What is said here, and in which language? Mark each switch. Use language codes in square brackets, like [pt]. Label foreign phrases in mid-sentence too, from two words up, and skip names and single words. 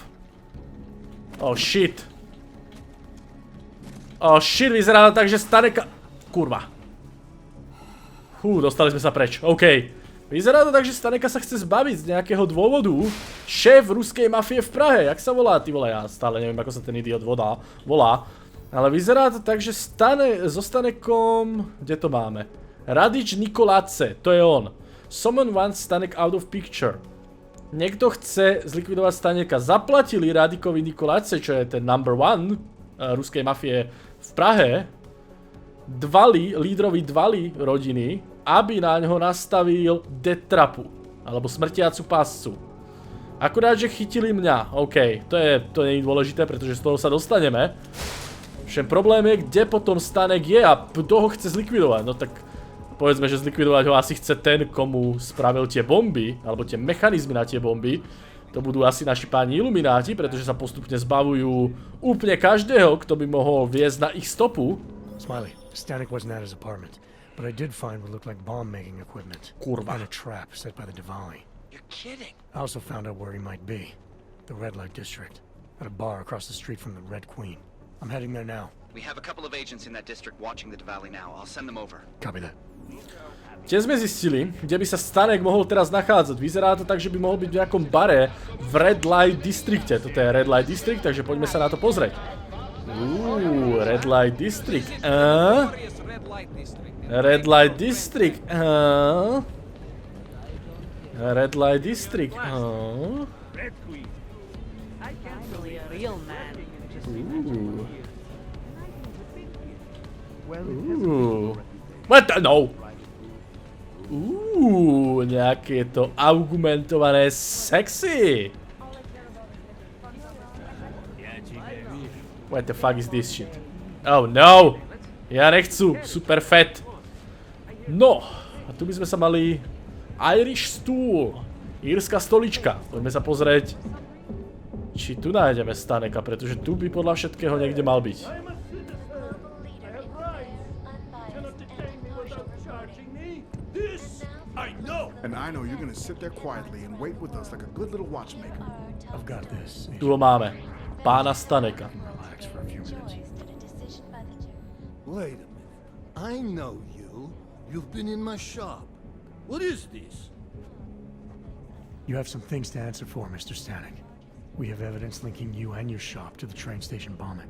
[en] Oh shit. Oh shit, [sk] vyzerá tak, že Staneka... Kurva. Dostali sme sa preč. OK. Vyzerá to tak, že Staneka sa chce zbaviť z nejakého dôvodu. Šéf ruskej mafie v Prahe. Jak sa volá? Ty vole, ja stále neviem, ako sa ten idiot volá. Ale vyzerá to tak, že so Stanekom... Kde to máme? Radič Nikolace. To je on. [en] Someone wants Stanek out of picture. [sk] Niekto chce zlikvidovať Staneka. Zaplatili Radikovi Nikolace, čo je ten number 1 ruskej mafie v Prahe, lídrovi Dvali rodiny, aby na ňo nastavil [en] death trapu, [sk] alebo smrtiacu páscu. Akurát, že chytili mňa. OK, to nie je dôležité, pretože z toho sa dostaneme. Všem problém je, kde potom Stanek je a kto ho chce zlikvidovať. No tak povedzme, že zlikvidovať ho asi chce ten, komu spravil tie bomby, alebo tie mechanizmy na tie bomby. To budú asi naši páni ilumináti, pretože sa postupne zbavujú úplne každého, kto by mohol viesť na ich stopu. [en] Smiley, Stanek wasn't at his apartment, but I did find what looked like bomb-making equipment. [sk] Kurva. [en] And a trap set by the Diwali. You're kidding. I also found out where he might be. The Red Light District. At a bar across the street from the Red Queen. I'm heading there now. We have a couple of agents in that district watching the Diwali now. I'll send them over. Copy that. [sk] Kde sme zistili, kde by sa Stanek mohol teraz nachádzať. Vyzerá to tak, že by mohol byť v nejakom bare v Red Light Districte. Toto je Red Light District, takže poďme sa na to pozrieť. Red Light District. Red Light District. Red Light District. [en] What the? No. [sk] Nejaké to augmentované sexy. [en] What the fuck is this shit? Oh no. [sk] Ja nechcú. [en] Super fat. [sk] No. A tu by sme sa mali... [en] Irish stool. [sk] Írska stolička. Poďme sa pozrieť, či tu nájdeme Staneka, pretože tu by podľa všetkého niekde mal byť. [en] And I know you're gonna sit there quietly and wait with us like a good little watchmaker. I've got this. [sk] Tu ho máme. Pána Staneka. [en] Relax for a few minutes. Wait a minute. I know you. You've been in my shop. What is this? You have some things to answer for, Mr. Stanek. We have evidence linking you and your shop to the train station bombing.